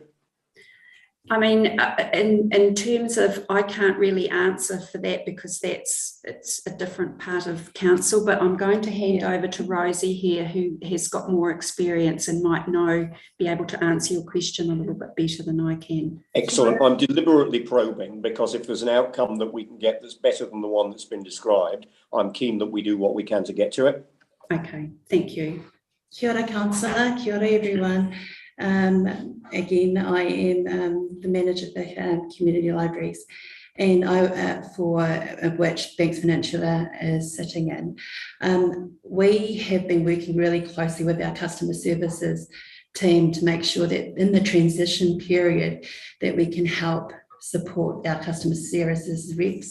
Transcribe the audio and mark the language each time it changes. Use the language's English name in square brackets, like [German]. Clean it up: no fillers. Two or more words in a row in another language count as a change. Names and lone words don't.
[English] I mean, in terms of, I can't really answer for that because it's a different part of council, but I'm going to hand over to Rosie here, who has got more experience and might be able to answer your question a little bit better than I can. Excellent. I'm deliberately probing because if there's an outcome that we can get that's better than the one that's been described, I'm keen that we do what we can to get to it. Okay, thank you. [Māori] Kia ora, councillor. Kia ora, [English] everyone. Again, I am the manager of the community libraries, and for which Banks Peninsula is sitting in. We have been working really closely with our customer services team to make sure that in the transition period that we can help support our customer services reps.